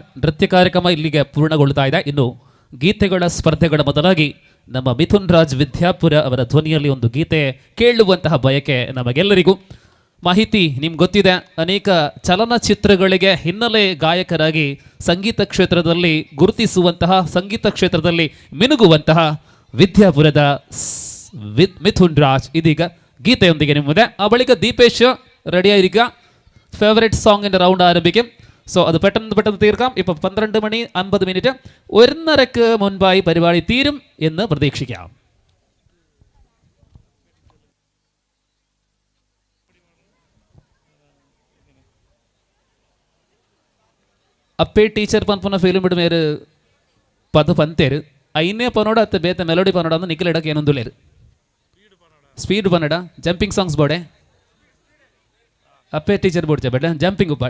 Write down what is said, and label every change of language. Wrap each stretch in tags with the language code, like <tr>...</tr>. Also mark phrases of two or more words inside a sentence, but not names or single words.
<kn>ನೃತ್ಯ ಕಾರ್ಯಕ್ರಮ ಇಲ್ಲಿಗೆ ಪೂರ್ಣಗೊಳ್ತಾ ಇದೆ. ಇನ್ನು ಗೀತೆಗಳ ಸ್ಪರ್ಧೆಗಳ ಮೊದಲಾಗಿ ನಮ್ಮ ಮಿಥುನ್ ರಾಜ್ ವಿದ್ಯಾಪುರ ಅವರ ಧ್ವನಿಯಲ್ಲಿ ಒಂದು ಗೀತೆ ಕೇಳುವಂತಹ ಬಯಕೆ ನಮಗೆಲ್ಲರಿಗೂ. ಮಾಹಿತಿ ನಿಮ್ಗೆ ಗೊತ್ತಿದೆ, ಅನೇಕ ಚಲನಚಿತ್ರಗಳಿಗೆ ಹಿನ್ನೆಲೆ ಗಾಯಕರಾಗಿ ಸಂಗೀತ ಕ್ಷೇತ್ರದಲ್ಲಿ ಗುರುತಿಸುವಂತಹ, ಸಂಗೀತ ಕ್ಷೇತ್ರದಲ್ಲಿ ಮಿನುಗುವಂತಹ ವಿದ್ಯಾಪುರದ ಮಿಥುನ್ ರಾಜ್ ಇದೀಗ ಗೀತೆಯೊಂದಿಗೆ ನಿಮ್ಮದೆ.</kn> <ml>ആ ಬಳಿಕ ദീപേഷ് റെഡിയായിരിക്കുക.</ml> <en>favourite song's round</en> <ml>ആരംഭിക്കും. സോ അത് പെട്ടെന്ന് തീർക്കാം. ഇപ്പം 12:50 1:30 മുൻപായി പരിപാടി തീരും എന്ന് പ്രതീക്ഷിക്കാം.</ml> <tcy>ಅಪ್ಪೇ ಟೀಚರ್ ಪನ್ಪುನ ಫಿಲ್ಮ್ ಬಿಡು ಮೇರು ಪದ ಪಂತೇರು ಐನೇ ಪನೋಡ ಅತ್ತೆ ಬೇತೆ ಮೆಲೋಡಿ ಪನೋಡ ಅಂದ್ರೆ ನಿಖಿಲ್ ಇಡಕ್ಕೆ ಏನೊಂದು ಲೇರು ಸ್ಪೀಡ್ ಪನ್ನಡ</tcy> <en>jumping songs</en> <tcy>ಬೋಡೆ ಅಪ್ಪೇ ಟೀಚರ್ ಬೋಡ್ಚೆ ಬೇಡ ಜಂಪಿಂಗ್ ಉಪ್ಪಾಡ್.</tcy>